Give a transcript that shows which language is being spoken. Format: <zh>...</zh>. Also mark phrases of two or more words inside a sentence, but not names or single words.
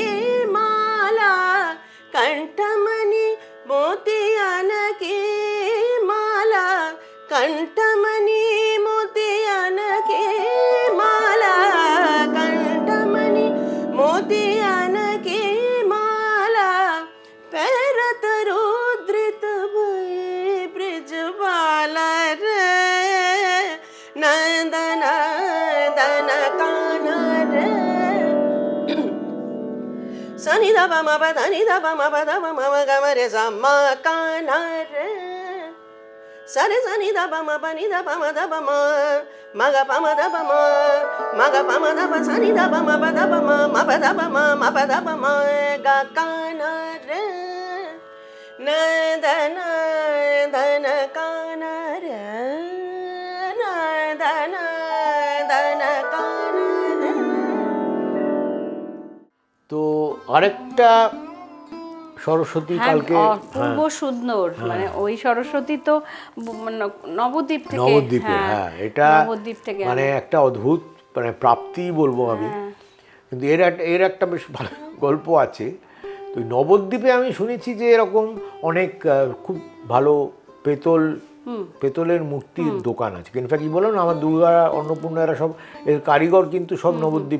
<hi>माला कंठमणि मोतियन की माला कंठमणि मोतियन की माला कंठमणि मोतियन की माला पैरत रुद्रित भई ब्रिजबाला रे नंदन नंदन कान्हा रे सनि ध प म प ध नि ध प म प ध प म ग म रे स म कान्हा रे सरे सनि ध प म प नि ध प म ध प म म ग प म ध प म म ग प म ध प सनि ध प म प ध प म म प ध प म म प ध प म ग कान्हा रे नंदन नंदन कान्हा रे नंदन नंदन कान्हा रे</hi> <bn>তো আরেকটা সরস্বতী হ্যাঁ, কালকে অপূর্ব সুন্দর মানে ওই সরস্বতী তো নবদ্বীপ থেকে নবদ্বীপে হ্যাঁ এটা নবদ্বীপ থেকে মানে একটা অদ্ভুত মানে প্রাপ্তি বলবো আমি কিন্তু এর একটা বেশ ভালো গল্প আছে তো ওই নবদ্বীপে আমি শুনেছি যে এরকম অনেক খুব ভালো পেতলের মূর্তির দোকান আছে ইনফ্যাক্ট কি বললাম না আমার দুর্গা অন্নপূর্ণা এরা সব এর কারিগর কিন্তু সব নবদ্বীপ</bn>